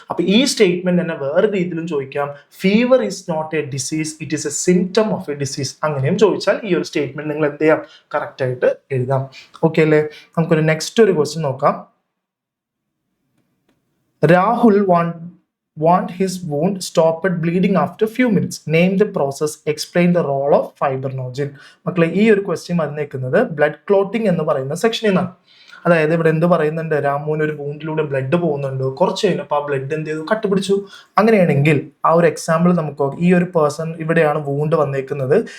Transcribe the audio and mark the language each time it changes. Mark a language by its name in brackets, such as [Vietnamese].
[Malayalam] അപ്പൊ ഈ സ്റ്റേറ്റ്മെന്റ് തന്നെ വേറെ രീതിയിലും ചോദിക്കാം. [English] Fever is not a disease, it is a symptom of a disease. [Malayalam] അങ്ങനെയും ചോദിച്ചാൽ ഈ ഒരു സ്റ്റേറ്റ്മെന്റ് നിങ്ങൾ എന്ത് ചെയ്യാം? കറക്റ്റ് ആയിട്ട് എഴുതാം. ഓക്കെ അല്ലേ? നമുക്കൊരു നെക്സ്റ്റ് ഒരു ക്വസ്റ്റ്യൻ നോക്കാം. Rahul [English] want his wound stopped bleeding after few minutes. Name the process. Explain the role of fibrinogen. [Malayalam] മക്കളെ ഈ ഒരു ക്വസ്റ്റ്യൻ വന്നേക്കുന്നത് ബ്ലഡ് ക്ലോട്ടിംഗ് എന്ന് പറയുന്ന സെക്ഷനിൽ നിന്നാണ്. അതായത് ഇവിടെ എന്ത് പറയുന്നുണ്ട്, രാമുവിന് ഒരു വൂണ്ടിലൂടെ ബ്ലഡ് പോകുന്നുണ്ട്, കുറച്ച് കഴിഞ്ഞപ്പോൾ ആ ബ്ലഡ് എന്ത് ചെയ്തു, കട്ടുപിടിച്ചു. അങ്ങനെയാണെങ്കിൽ ആ ഒരു എക്സാമ്പിൾ നമുക്ക്, ഈ ഒരു പേഴ്സൺ ഇവിടെയാണ് വൂണ്ട് വന്നേക്കുന്നത്.